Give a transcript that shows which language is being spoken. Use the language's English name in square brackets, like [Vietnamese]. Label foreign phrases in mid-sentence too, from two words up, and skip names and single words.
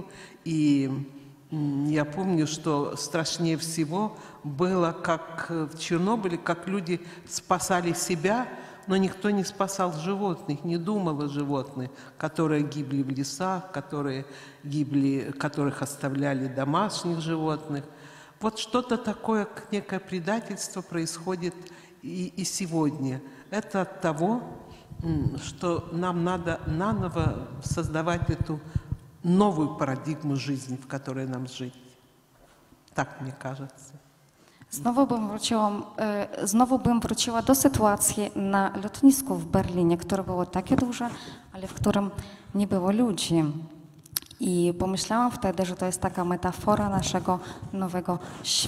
[Russian] И я помню, что страшнее всего было, как в Чернобыле, как люди спасали себя, но никто не спасал животных, не думал о животных, которые гибли в лесах, которых оставляли домашних животных. Вот что-то такое, некое предательство происходит и сегодня. Это от того, что нам надо наново создавать эту новую парадигму жизни, в которой нам жить. Так мне кажется. [Polish] Znowu bym wróciła do sytuacji na lotnisku w Berlinie, które było takie duże, ale w którym nie było ludzi. I pomyślałam wtedy, że to jest taka metafora naszego nowego świata.